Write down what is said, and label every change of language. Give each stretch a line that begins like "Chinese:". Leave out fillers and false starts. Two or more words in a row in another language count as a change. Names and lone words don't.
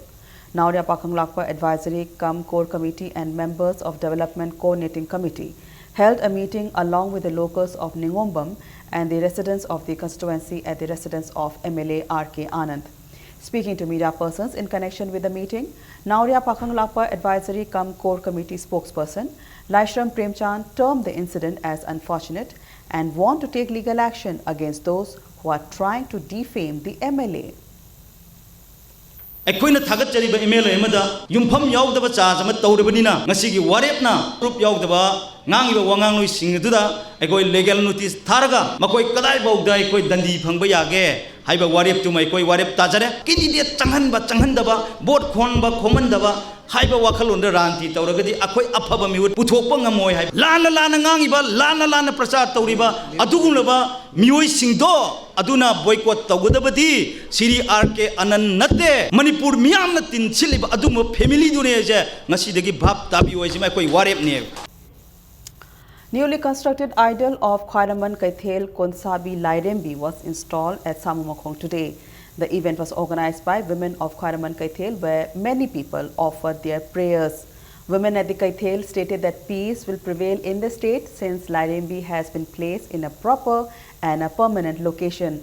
English: Nauria Pakang Lakpa Advisory Cum Core Committee and members of Development Coordinating Committee held a meeting along with the locals of Ningombam and the residents of the constituency at the residence of MLA R.K. Anand. Speaking to media persons in connection with the meeting, Nauria Pakang Lakpa Advisory Cum Core Committee spokesperson Laishram Premchand termed the incident as unfortunate and warned to take legal action against those who are trying to defame the MLA.
Manipuri: ꯑꯩꯈꯣꯏꯅ ꯊꯥꯒꯠꯆꯔꯤꯕ MLA ꯑꯃꯗ ꯌꯨꯝꯐꯝ ꯌꯥꯎꯗꯕ ꯆꯥꯔꯖ ꯑꯃ ꯇꯧꯔꯕꯅꯤꯅ ꯉꯁꯤꯒꯤ ꯋꯥꯔꯦꯞꯅ ꯄ꯭ꯔꯨꯞ ꯌꯥꯎꯗꯕ ꯉꯥꯡꯉꯤꯕ ꯋꯥꯉꯥꯡꯂꯣꯏꯁꯤꯡ ꯑꯗꯨꯗ ꯑꯩꯈꯣꯏ
English: legal notice
Manipuri: ꯊꯥꯔꯒ ꯃꯈꯣꯏ ꯀꯗꯥꯏꯐꯥꯎꯗ ꯑꯩꯈꯣꯏ ꯗꯟꯗꯤ ꯐꯪꯕ ꯌꯥꯒꯦ ꯍꯥꯏꯕ ꯋꯥꯔꯦꯞꯇꯨꯃ ꯑꯩꯈꯣꯏ ꯋꯥꯔꯦꯞ ꯇꯥꯖꯔꯦ ꯀꯦꯟꯗꯤꯗꯦꯠ ꯆꯪꯍꯟꯕ ꯆꯪꯍꯟꯗꯕ ꯚꯣꯠ ꯈꯣꯝꯕ ꯈꯣꯝꯍꯟꯗꯕ ꯍꯥꯏꯕ ꯋꯥꯈꯜꯂꯣꯟꯗ ꯔꯥꯟꯇꯤ ꯇꯧꯔꯒꯗꯤ ꯑꯩꯈꯣꯏ ꯑꯐꯕ ꯃꯤꯍꯨꯠ ꯄꯨꯊꯣꯛꯄ ꯉꯝꯃꯣꯏ ꯍꯥꯏꯕ ꯂꯥꯟꯅ ꯉꯥꯡꯉꯤꯕ ꯂꯥꯟꯅ ꯄ꯭ꯔꯆꯥꯔ ꯇꯧꯔꯤꯕ ꯑꯗꯨꯒꯨꯝꯂꯕ ꯃꯤꯑꯣꯏꯁꯤꯡꯗꯣ ꯑꯗꯨꯅ ꯕꯣꯏꯀꯣꯠ ꯇꯧꯒꯗꯕꯗꯤ ꯁꯤꯔꯤ R.K. Anand ꯅꯠꯇꯦ ꯃꯅꯤꯄꯨꯔ ꯃꯤꯌꯥꯝꯅ ꯇꯤꯟꯁꯤꯜꯂꯤꯕ ꯑꯗꯨꯝꯕ ꯐꯦꯃꯤꯂꯤꯗꯨꯅꯦꯁꯦ ꯉꯁꯤꯗꯒꯤ ꯚꯥꯞ ꯇꯥꯕꯤꯌꯨ ꯍꯥꯏꯁꯤꯃ ꯑꯩꯈꯣই ꯋꯥꯔꯦꯞꯅꯦ.
English: Newly constructed idol of Khwairaman Kaithel Konsabi Lairembi was installed at Samumakong today. The event was organized by women of Khwairaman Kaithel, where many people offered their prayers. Women at the Kaithel stated that peace will prevail in the state since Lairembi has been placed in a proper and a permanent location.